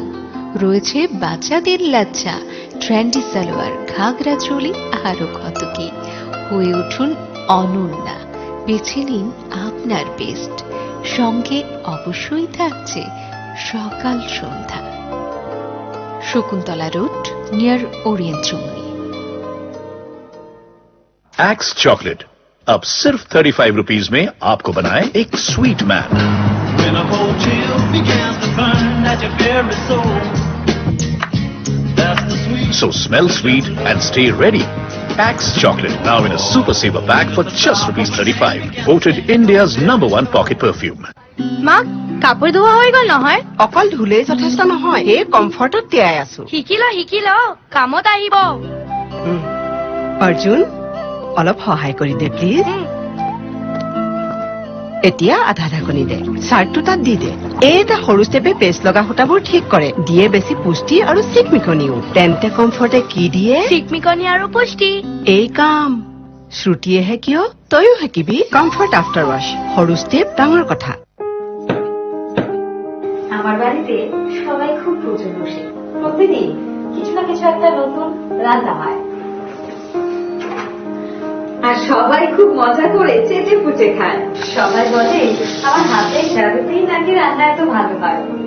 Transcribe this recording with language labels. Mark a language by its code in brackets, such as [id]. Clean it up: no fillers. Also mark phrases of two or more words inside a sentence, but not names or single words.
[bn] রয়েছে বাচ্চাদের লাচ্চা, ট্রেন্ডি সালোয়ার, ঘাগরা চোলি, আরো কত কি। হয়ে উঠুন অনন্যা, বেছে নিন আপনার বেস্ট। সঙ্গে অবশ্যই থাকছে সকাল সন্ধ্যা। শকুন্তলা রোড, নিয়ার ওরিয়েন্ট চুমনি। [hi] एक्स चॉकलेट अब सिर्फ 35 रुपीज में आपको बनाए एक [en] sweet man. So smell sweet and stay ready. Axe chocolate now in a super saver pack for just ₹35. Voted India's #1 pocket perfume. [as] মা, কাপড় ধোৱা হৈ গল নহয়? অকল ধুলেই যথেষ্ট নহয়, এই কমফৰ্টত তিয়াই আছো। শিকি ল, কামত আহিব। অৰ্জুন, অলপ সহায় কৰি দে প্লিজ। এতিয়া আধা ঢাকনি দে, চাৰ্টটো তাত দি দে। এটা সৰু ষ্টেপে পেষ্ট লগা সূতাবোৰ ঠিক কৰে, দিয়ে বেছি পুষ্টি আৰু চিকমিকনিও। তেন্তে কমফৰ্টে কি দিয়ে? চিকমিকনি আৰু পুষ্টি। এই কাম শ্ৰুতিয়েহে কিয়, তইও শিকিবি। কমফৰ্ট [en] after wash, [as] সৰু ষ্টেপ, ডাঙৰ কথা। [bn] আমার বাড়িতে সবাই খুব পুজো বসে, প্রতিদিন কিছু না কিছু একটা নতুন রান্না হয়, আর সবাই খুব মজা করে চেটে পুটে খায়। সবাই বলে আমার হাতের জাদুতেই নাকি রান্না এত ভালো হয়।